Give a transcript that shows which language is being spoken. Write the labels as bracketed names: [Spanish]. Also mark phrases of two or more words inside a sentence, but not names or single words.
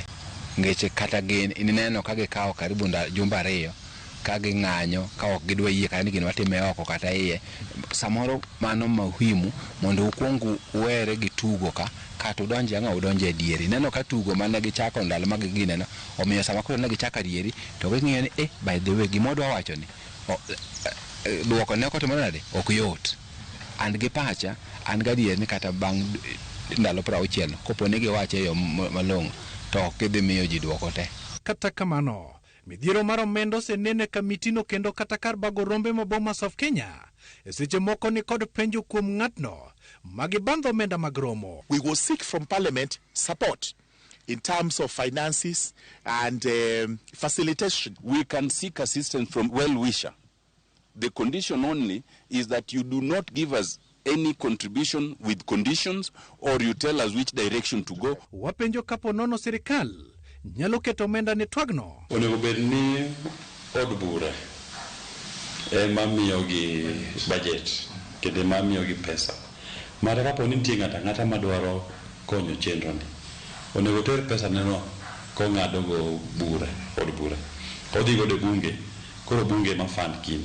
[Luo (Kenya and Tanzania)] Ngeche kata gin ineno ka gikawo karibu jumba 2 ka ging'anyo ka ok gidwa yie ka ni gin watime oko kata iye. Samoro mano muhimu mondo ukwongu uwere gi tugo kata udonje anga udonje dieri. Neno ka tugo mane gichako ndalo mag gineno omiyo sama koro ne gichaka dieri to ging'iyo ni by the way gimodwa wacho ni duoko ne ko timore nade ok yot. An gi pacha an gadier ni kata bang' ndalo 60 kopo ne giwache yo malong'o to ok gidhi miyo ji duoko te. Kata kamano midhiero mar omenda osenene kamitino kendo kata kar bago rombe ma Bomas of Kenya seche moko ni kod penjo kuom ng'atno magibandho omenda mag romo. [English] We will seek from Parliament support in terms of finances and facilitation. We can seek assistance from well-wisher. The condition only is that you do not give us any contribution with conditions or you tell us which direction to go. [Luo (Kenya and Tanzania)] Wapenjo kapo nono sirikal nyalo keto omenda ne twagno. Onego bed ni od bura ema miyogi budget kendo ema miyogi pesa. Mara kapo ni nitie ng'ata madwaro konyo chenro ni onego ter pesa neno ko ng'ado go bura od bura odhi go de bunge koro bunge ma fund kini.